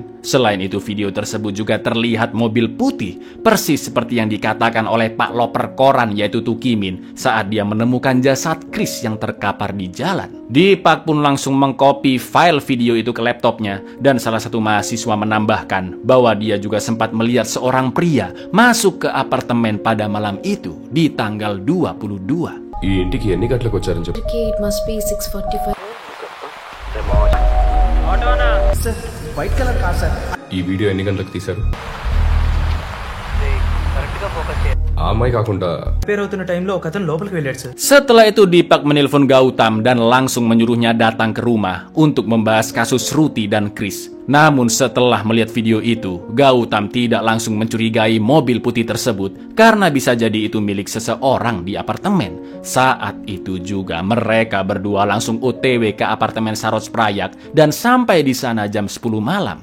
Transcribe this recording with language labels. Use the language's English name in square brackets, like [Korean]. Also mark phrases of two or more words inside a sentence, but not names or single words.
[Indonesian] Selain itu video tersebut juga terlihat mobil putih persis seperti yang dikatakan oleh Pak Loper koran yaitu Tukimin saat dia menemukan jasad Chris yang terkapar di jalan. Deepak pun langsung mengcopy file video itu ke laptopnya dan salah satu mahasiswa menambahkan bahwa dia juga sempat melihat seorang pria masuk ke apartemen pada malam itu di tanggal 22. [Telugu] ఈ ఇంటికి ఎన్ని గంటలకు వచ్చారని చెప్పు. [English] Okay, it must be 6:45. white colour car sir. [Telugu] ఈ వీడియో ఎన్ని గంటలకు తీశారు? ఆ అమ్మాయి కాకుండా పేరవుతున్న టైంలో ఒక అతను లోపలికి వెళ్ళాడు సార్. [Indonesian] Setelah itu Deepak menelpon Gautam dan langsung menyuruhnya datang ke rumah untuk membahas kasus Shruti dan Chris. Namun setelah melihat video itu, Gautam tidak langsung mencurigai mobil putih tersebut karena bisa jadi itu milik seseorang di apartemen. Saat itu juga mereka berdua langsung OTW ke apartemen Saroj Prayak dan sampai di sana jam 10 malam.